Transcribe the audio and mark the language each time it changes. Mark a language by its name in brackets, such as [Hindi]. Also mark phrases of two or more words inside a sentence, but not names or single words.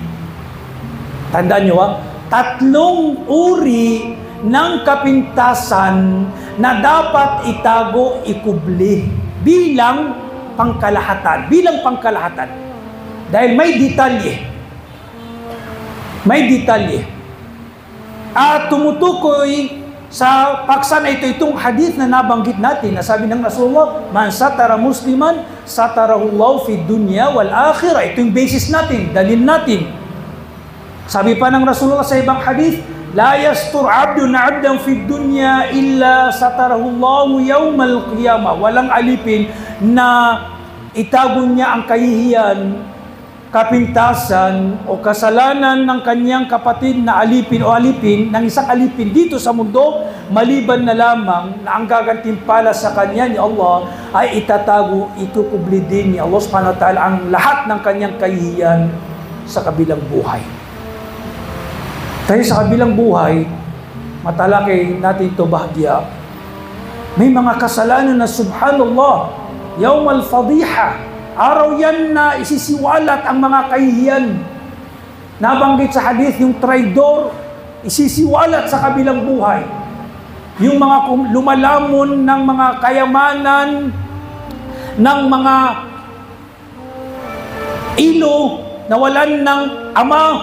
[Filipino] Tandaan nyo 3 uri ng kapintasan na dapat itago, ikubli bilang pangkalahatan. Dahil may detalye. At tumutukoy sa paksa na ito, itong hadith na nabanggit natin, na sabi ng Rasulullah, [Arabic] من ستر مسلما ستره الله في الدنيا والآخرة. [Filipino] Ito yung basis natin, dalil natin. Sabi pa ng Rasulullah sa ibang hadith, [Arabic] لا يستر عبد عبدا في الدنيا إلا ستره الله يوم القيامة. [Filipino] Walang alipin na itago niya ang kahihiyan, kapintasan o kasalanan ng kanyang kapatid na alipin o alipin ng isang alipin dito sa mundo, maliban na lamang na ang gagantimpala sa kanya ni Allah ay itatago, ikukubli din ni Allah [Arabic] سبحانه وتعالى [Filipino] ang lahat ng kanyang kahihiyan sa kabilang buhay. Dahil sa kabilang buhay, matalakay natin ito bahagya, may mga kasalanan na subhanallah, [Arabic] يوم الفضيحة, [Filipino] araw yan na isisiwalat ang mga kahihiyan. Nabanggit sa hadith, yung traidor, isisiwalat sa kabilang buhay. Yung mga lumalamon ng mga kayamanan, ng mga ilo, nawalan ng ama,